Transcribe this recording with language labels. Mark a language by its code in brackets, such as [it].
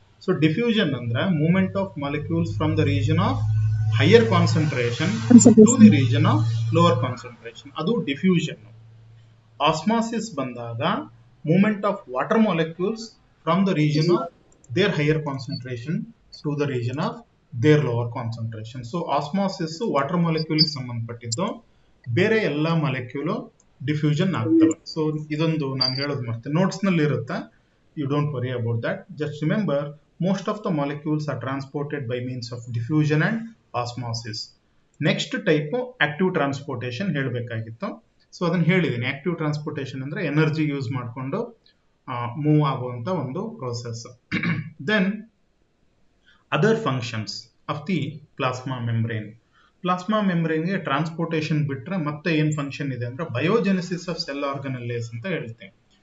[en] So diffusion [kn] ಅಂದ್ರೆ [en] movement of molecules from the region of higher concentration to the region of lower concentration, ಅದು diffusion. Osmosis ಬಂದಾಗ movement of water molecules from the region of their higher concentration to the region of their lower concentration. [kn] So osmosis water molecule ಸಂಬಂಧಪಟ್ಟಿದ್ದು, ಬೇರೆ ಎಲ್ಲ molecule diffusion ಆಗ್ತವೆ. So ಇದೊಂದು ನಾನು ಹೇಳೋದು ಮತ್ತೆ ನೋಟ್ಸ್ ನಲ್ಲಿ ಇರುತ್ತೆ, [en] you don't worry about that. Just remember, most of the molecules are transported by means of diffusion and osmosis. [kn] Next type active transportation ಹೇಳಬೇಕಾಗಿತ್ತು. ಸೊ ಅದನ್ನ ಹೇಳಿದ್ದೀನಿ. ಆಕ್ಟಿವ್ ಟ್ರಾನ್ಸ್ಪೋರ್ಟೇಷನ್ ಅಂದ್ರೆ ಎನರ್ಜಿ ಯೂಸ್ ಮಾಡಿಕೊಂಡು ಮೂವ್ ಆಗುವಂತ ಒಂದು process. [en] Then other functions of the plasma membrane. [kn] Plasma ಮೆಂಬ್ರೇನ್ಗೆ transportation ಬಿಟ್ರೆ ಮತ್ತೆ ಏನ್ ಫಂಕ್ಷನ್ ಇದೆ ಅಂದ್ರೆ ಬಯೋಜೆನೆಸಿಸ್ ಆಫ್ ಸೆಲ್ ಆರ್ಗನಲ್ಲೇಸ್ ಅಂತ ಹೇಳ್ತೇವೆ.